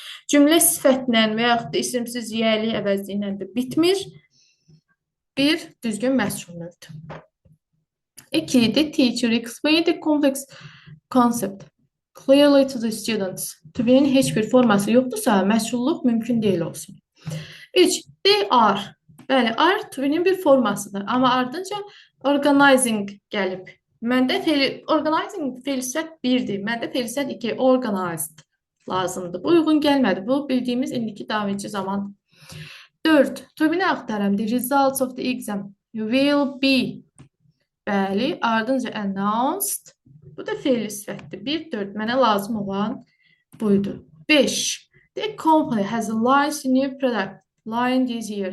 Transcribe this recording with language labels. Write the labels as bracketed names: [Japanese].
[Azerbaijani] Cümlə sifətlə və yaxud da isimsiz yiyəli əvəzliyi ilə də bitmir. 1. Düzgün məsul növdür. 2. [English] The teacher explained the complex concept clearly to the students. [Azerbaijani] To be-nin heç bir forması yoxdursa, məsulluq mümkün deyil olsun. [English] 3. They are. [Azerbaijani] Bəli, are to be-nin bir formasıdır. Amma ardınca organizing gəlib. Məndə organizing feil sifət 1-dir. Məndə feil sifət 2. Organized lazımdır. Bu uyğun gəlmədi. Bu bildiyimiz indiki davam edici zaman. 4. To be-ni axtaram. [English] The results of the exam will be. [Azerbaijani] Bəli, ardınca announced. Bu da feil sifətdir. 1, 4. Mənə lazım olan buydu. 5. [English] The company has launched a new product line this year.